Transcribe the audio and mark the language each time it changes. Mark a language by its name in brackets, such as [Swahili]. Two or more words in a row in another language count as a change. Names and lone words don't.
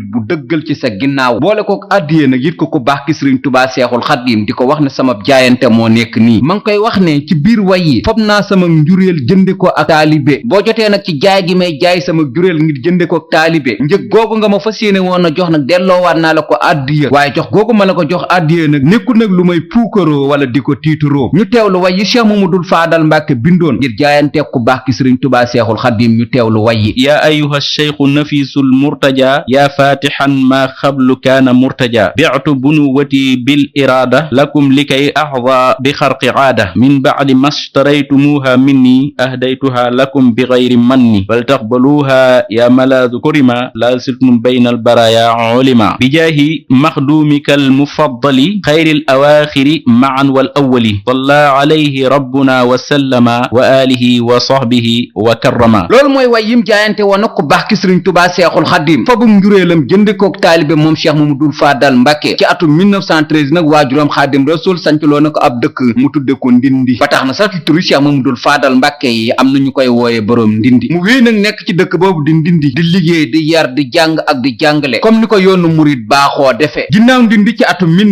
[Wolof] bu dëggal ci sa ginnaaw boole ko addiyee nag yit ko ku baax ki sëriñ tubaa seexul xaadim di ko wax ne sama jaayante moo nekk nii ma ngi koy wax ne ci biir way yi fob naa sama njuréel jënde ko ak taalibe boo jotee nag ci jaay gi may jaay sama juréel ngir jënde ko ak taalibe njëg googu nga ma fas yéene woon a jox nag delloowaat naa la ko addiya waaye jox googu ma la ko jox addiya nag nekkul nag lu may puukaroo wala di ko tiituroo ñu teewlu way yi cheikh mamadul faadal mbàkke bindoon ngir jaayante ku baax ki sëriñ tubaa seexul xaadim ñu teewlu way yi [Arabic] يا أيها الشيخ النفيس المرتجى يا فاتحا ما قبل كان مرتجى بعت بنوتي بالإرادة لكم لكي أخذ بخرق عادة من بعد ما اشتريتموها مني أهديتها لكم بغير من بل تقبلوها يا ملاذ كرما لا زلتم بين البرايا علما بجاه مخدومك المفضل خير الأواخر معا والأول صلى عليه ربنا وسلم وآله وصحبه وكرم [Wolof] loolu mooy way yim jaayante woon nag ku baax ki sëriñ tubaa seexul xaadim fabum njuréelam jënd kook taalibe moom cheikh mamadul faadal mbàkke ci atum 1913 nag waajuram xaadim rasul sancloo na ko ab dëkk mu tudde ko ndindi ba tax na sax ci turu cheikh mamadul faadal mbàkke yi am na ñu koy wooye boroom ndindi mu wéy nag nekk ci dëkk boobu di ndindi di liggéey di yar di jàng ak di jàngale comme ni ko yoonu murit baaxoo defe ginnaaw ndindi ci atum